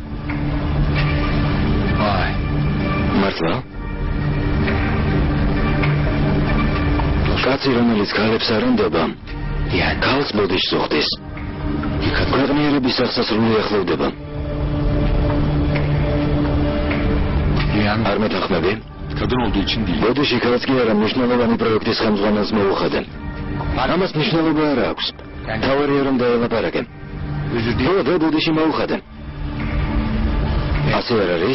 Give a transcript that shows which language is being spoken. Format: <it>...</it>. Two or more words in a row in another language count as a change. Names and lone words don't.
<ka>მართლა? კაცი, რომელიც ქალებს არ ენდობა, ქალს ბოდიშს უხდის. ქვეყნიერების აღსასრული ახლოვდება. არ მეთანხმები?</ka> <tr>Kadın olduğu için değil.</tr> <ka>ბოდიში ქალს კი არა მნიშვნელოვანი პროექტის ხელმძღვანელს მოუხადე. ამას მნიშვნელობა არ აქვს. თავარია რომ დაელაპარაკე. ხო, და ბოდიში მოუხადე. ასე არ არის?</ka>